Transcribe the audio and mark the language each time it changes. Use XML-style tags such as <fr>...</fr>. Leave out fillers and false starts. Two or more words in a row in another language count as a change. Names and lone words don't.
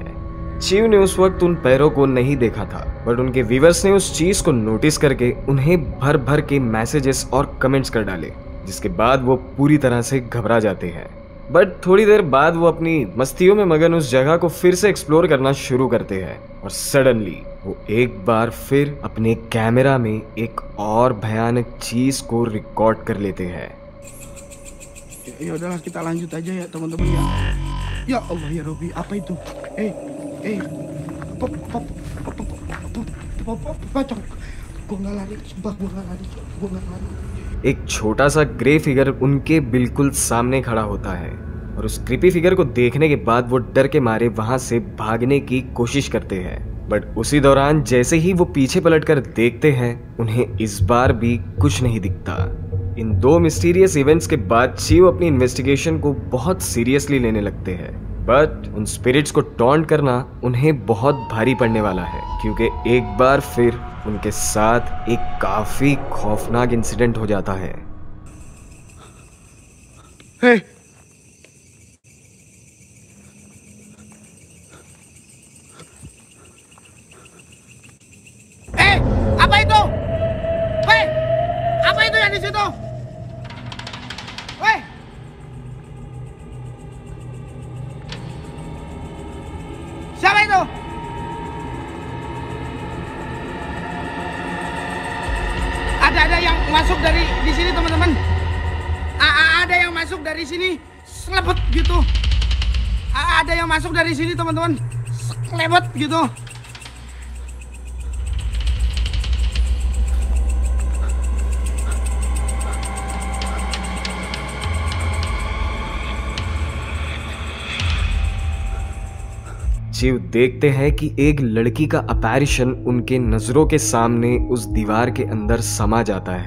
<hi>चीव ने उस वक्त उन पैरों को नहीं देखा था, बट उनके व्यूअर्स ने उस चीज को नोटिस करके उन्हें भर भर के मैसेजेस और कमेंट्स कर डाले, जिसके बाद वो पूरी तरह से घबरा जाते हैं। बट थोड़ी देर बाद वो अपनी मस्तियों में मगन उस जगह को फिर से एक्सप्लोर करना शुरू करते हैं और सडनली वो एक बार फिर अपने कैमरा में एक और भयानक चीज को रिकॉर्ड कर लेते हैं।</hi> <id>Ya udahlah kita lanjut aja ya teman-teman ya.</id> <ar>يا الله يا ربي,</ar> <id>apa itu? Pocong. Gua nggak lari, sumpah gua nggak lari।</id> <hi>एक छोटा सा</hi> <en>grey figure</en> <hi>उनके बिल्कुल सामने खड़ा होता है और उस</hi> <en>creepy figure</en> <hi>को देखने के बाद वो डर के मारे वहां से भागने की कोशिश करते हैं। बट उसी दौरान जैसे ही वो पीछे पलटकर देखते हैं उन्हें इस बार भी कुछ नहीं दिखता। इन 2</hi> <en>mysterious events</en> <hi>के बाद चीव अपनी इन्वेस्टिगेशन को बहुत सीरियसली लेने लगते हैं। बट उन स्पिरिट्स को टॉन्ट करना उन्हें बहुत भारी पड़ने वाला है क्योंकि एक बार फिर उनके साथ एक काफी खौफनाक इंसिडेंट हो जाता है।</hi> <id>Apa itu? Apa itu yang di situ? Siapa itu? Ada yang masuk dari di sini teman-teman. Ada yang masuk dari sini selebet gitu. Ada yang masuk dari sini teman-teman, selebet gitu.</id> <hi>चीव देखते हैं कि एक लड़की का अपैरिशन उनके नजरों के सामने उस दीवार के अंदर समा जाता है।</hi>